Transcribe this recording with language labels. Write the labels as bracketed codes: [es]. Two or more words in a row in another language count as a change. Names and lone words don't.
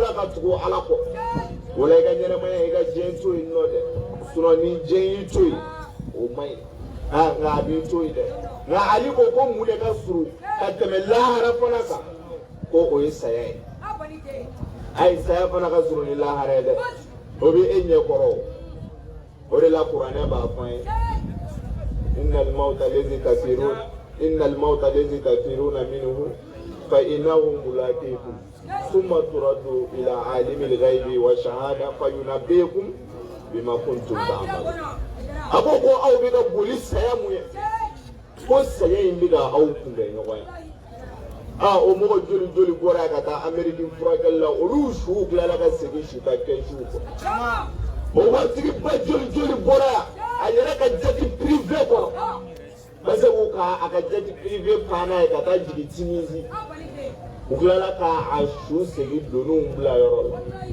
[bm] la ka tugu Ala kɔ o la i ka ɲɛnɛmaya i ka diɲɛ to yen nɔ dɛ sinon ni diɲɛ y'i to yen o man ɲi nka a b'i to yen dɛ nka Ali ko mun de ka surun ka tɛmɛ lahara fana kan ko o ye saya ye ayi saya fana ka surun ni lahara ye dɛ o bɛ e ɲɛ kɔrɔ o de la kuranɛ b'a fɔ an ye innal [ar] الموت الذي تفرون منه فإنه ملاقيكم ثم تردون إلى عالم الغيب والشهادة فينبئكم بما كنتم تعملون [bm] a ko aw bɛ ka boli saya mun ye ko saya in bɛ ka aw kunbɛn ɲɔgɔn ye o mɔgɔ joli joli bɔra yan ka taa Amérique furakɛli la olu suw tilala ka segin su ka kɛ suw kɔ o waritigiba joli joli bɔra yan a yɛrɛ ka [fr] jeti privé [bm] kɔnɔ [fr] parce que [bm] a ka [fr] jeti privé [bm] panna ye ka taa jigin Tunisie u tilala ka a su segin donniw bila yɔrɔ la